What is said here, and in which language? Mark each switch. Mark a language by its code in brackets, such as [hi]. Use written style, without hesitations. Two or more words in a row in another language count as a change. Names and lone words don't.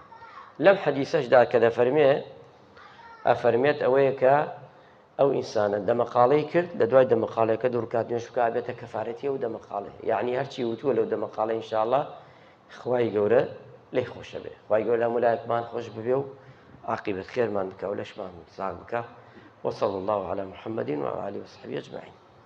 [ckb] لەم حەدیسەشدا کە دەفەرمێ، ئەفەرمێت ئەوەیە کە ئەو ئینسانە دەمەقاڵەی کرد، لە دوای دەمەقاڵەکە دوو ڕکات نوێژ بکە، ئەبێتە کەفارەتی ئەو دەمەقاڵێ. یعنی هەرچی وتووە لەو دەمەقاڵە ئینشاءالله خوای گەورە لێی خۆشە بێ، خوای گەورە هەموو لایەکمان خۆش ببێ و عاقبەت خێرمان بکە و لەشمان ساغ بکە. [ar] وصلى الله على محمد وعلى آله وصحبه أجمعين.